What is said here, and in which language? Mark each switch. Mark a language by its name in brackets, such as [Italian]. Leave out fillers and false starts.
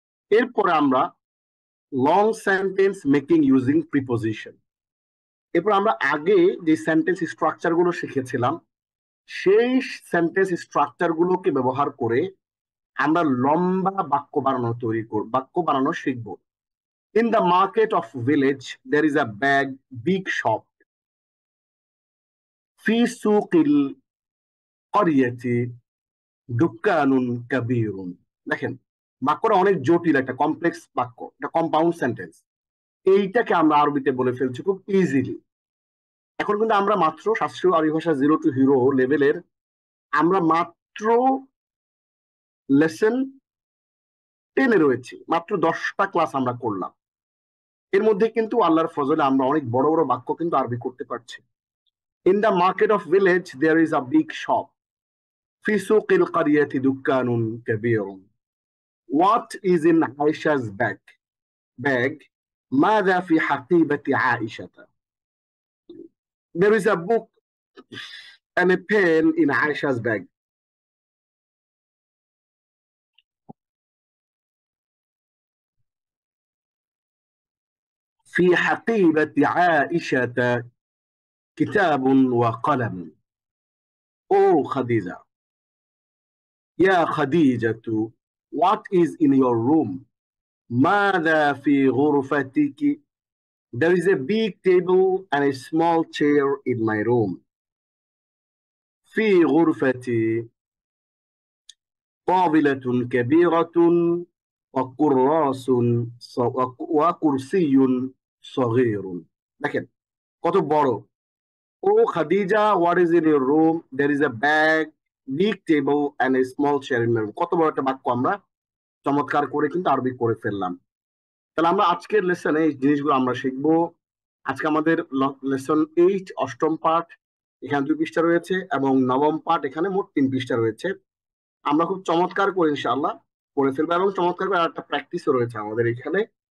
[Bangla] এরপরে আমরা [English] Long sentence making using preposition. [Bangla] এরপর আমরা আগে যে সেন্টেন্স স্ট্রাকচার গুলো শিখেছিলাম, সেই সেন্টেন্স স্ট্রাকচার গুলোকে ব্যবহার করে আমরা লম্বা বাক্য বানানো শিখবো। [English] In the market of village, there is a big shop. [Arabic] في سوق القرية دكان كبير. [Bangla] দেখেন, বাক্যটা অনেক জটিল, একটা কমপ্লেক্স বাক্য, একটা কম্পাউন্ড সেন্টেন্স। এইটাকে আমরা আরবিতে বলে ফেলছি খুব ইজিলি। এখন কিন্তু আমরা মাত্র শাস্ত্রীয় আরবি ভাষা জিরো টু হিরো লেভেলের আমরা মাত্র লেসন 10 এ রয়েছি, মাত্র 10টা ক্লাস আমরা করলাম। এর মধ্যে কিন্তু আল্লাহর ফজলে আমরা অনেক বড় বড় বাক্য কিন্তু আরবি করতে পারছি। [English] In the market of village, there is a big shop. [Arabic] في سوق القرية دكان كبير. [English] What is in Aisha's bag? [Arabic] ماذا في حقيبة عائشة? [English] There is a book and a pen in Aisha's bag. [Arabic] في حقيبة عائشة كتاب وقلم. [English] Oh Khadija, [Arabic] يا خديجة, [English] what is in your room? [Arabic] ماذا في غرفتك? [English] There is a big table and a small chair in my room. [Arabic] في غرفتي طاولة كبيرة وكراس وكرسي صغير. [Bangla] দেখেন কত বড়। ও Khadija, [English] what is in your room? There is a big table and a small chair in my room. [Bangla] কত বড় একটা বাক্য আমরা চমৎকার করে কিন্তু আরবি করে ফেললাম। তাহলে আমরা আজকের লেসনে এই জিনিসগুলো আমরা শিখবো। আজকে আমাদের লেসন 8 অষ্টম পাঠ, এখানে 2 পৃষ্ঠা রয়েছে এবং নবম পাঠ এখানে মোট 3 পৃষ্ঠা রয়েছে। আমরা খুব চমৎকার করে ইনশাআল্লাহ পড়ে ফেলবো, এবং চমৎকার করে একটা প্র্যাকটিসও রয়েছে আমাদের এখানে।